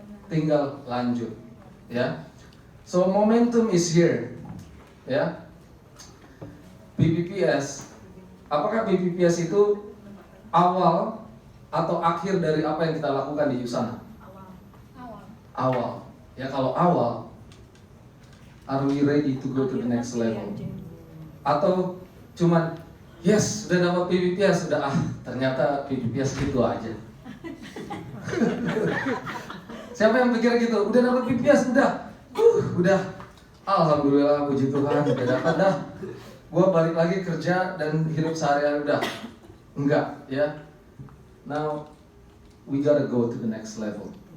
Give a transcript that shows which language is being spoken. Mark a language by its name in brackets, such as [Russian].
[Indonesian] Tinggal lanjut. [English] Ya. So momentum is here. Ya. PPPS. [Indonesian] Apakah PPPS itu awal atau akhir dari apa yang kita lakukan di Usana? Awal. Ya, kalau awal, [English] are we ready to go to the next level? [Indonesian] Atau cuman yes, sudah dapat PPPS, sudah ternyata PPPS gitu aja. Siapa yang pikir gitu? Udah dapat PPPS, udah. Alhamdulillah, puji Tuhan, udah dapat dah. Gua balik lagi kerja dan hidup sehari-hari udah. Enggak, ya. [English] Now we gotta go to the next level.